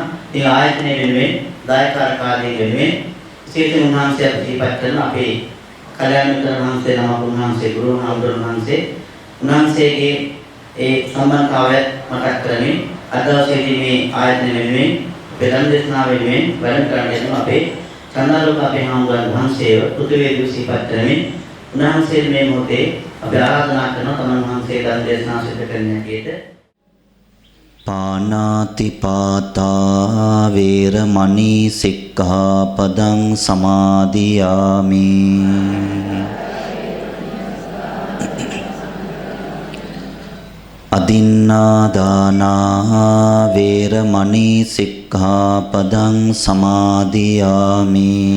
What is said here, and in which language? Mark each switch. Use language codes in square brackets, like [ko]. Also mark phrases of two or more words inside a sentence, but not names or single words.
[si] ඉතින් ආයතනයේ වෙනුවෙන් දායකකාරකාදී වෙනුවෙන් විශේෂයෙන් උන්වහන්සේ අපිට කරන අපේ කල්‍යාණ මිත්‍ර වහන්සේ නම උන්වහන්සේ ගුරු හාමුදුරුවෝ වහන්සේ උන්වහන්සේගේ ඒ සම්බන්ධතාවය මතක් කරමින් අද දවසේදී මේ ආයතන වෙනුවෙන් ධර්ම දේශනාව වෙනුවෙන් වැඩම කරන්න යන අපේ චන්දාලෝක අපේ හාමුදුරුවෝ වහන්සේව පෘථිවිය දිවිසිපත් කරමින් උන්වහන්සේ මේ මොහොතේ අපි ආරාධනා කරන තමන් වහන්සේ ධර්ම දේශනාව සිදු කරන්න හැටියට [pi] පානාති පාතා වේරමණී සික්ඛාපදං සමාදියාමි. අදින්නාදානා වේරමණී සික්ඛාපදං සමාදියාමි.